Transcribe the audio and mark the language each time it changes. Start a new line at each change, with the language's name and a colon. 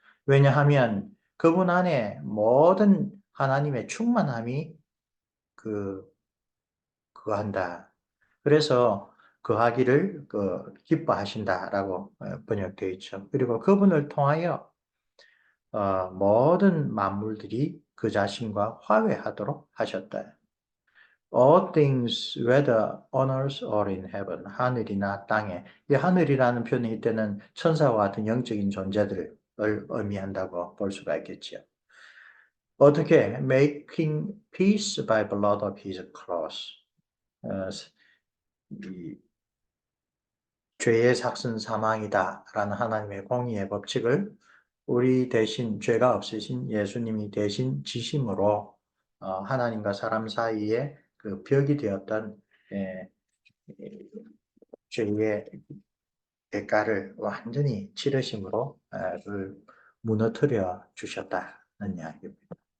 Korean: 왜냐하면 그분 안에 모든 하나님의 충만함이 그한다. 그래서 거하기를 기뻐하신다라고 번역되어 있죠. 그리고 그분을 통하여 모든 만물들이 그 자신과 화해하도록 하셨다.
English: All things, whether on earth or in heaven,
Korean: 하늘이나 땅에. 이 하늘이라는 표현이 이때는 천사와 같은 영적인 존재들을 의미한다고 볼 수가 있겠지요. 어떻게?
English: Making peace by blood of his cross.
Korean: 이 죄의 삭은 사망이다라는 하나님의 공의의 법칙을 우리 대신 죄가 없으신 예수님이 대신 지심으로 하나님과 사람 사이에 그 벽이 되었던 예, 죄의 대가를 완전히 치르심으로 그걸 무너뜨려 주셨다는 이야기입니다.